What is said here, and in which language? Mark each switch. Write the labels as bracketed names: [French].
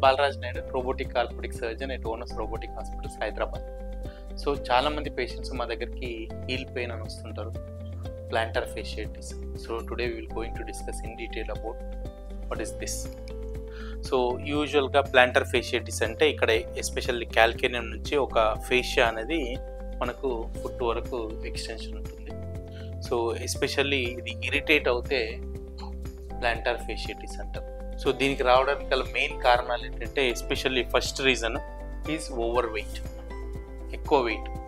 [English] Balaraj Naidu, robotic orthopedic surgeon at Onus Robotic Hospitals, Hyderabad. [Telugu] So, చాలా మంది patients మా దగ్గరికి హీల్ పెయిన్ అని వస్తుంటారు, planter fasciitis. [English] So today we will going to discuss in detail about what is this. [Telugu] So యూజువల్గా planter fasciitis అంటే ఇక్కడ especially calcaneum నుంచి ఒక ఫేషియా అనేది మనకు ఫుట్ వరకు ఎక్స్టెన్షన్ ఉంటుంది. సో ఎస్పెషల్లీ ఇది ఇరిటేట్ అవుతే ప్లాంటర్ ఫేషియటిస్ అంటారు. సో దీనికి రావడానికి గల మెయిన్ కారణాలు ఏంటంటే especially first reason is over weight, ఎక్కువ వెయిట్.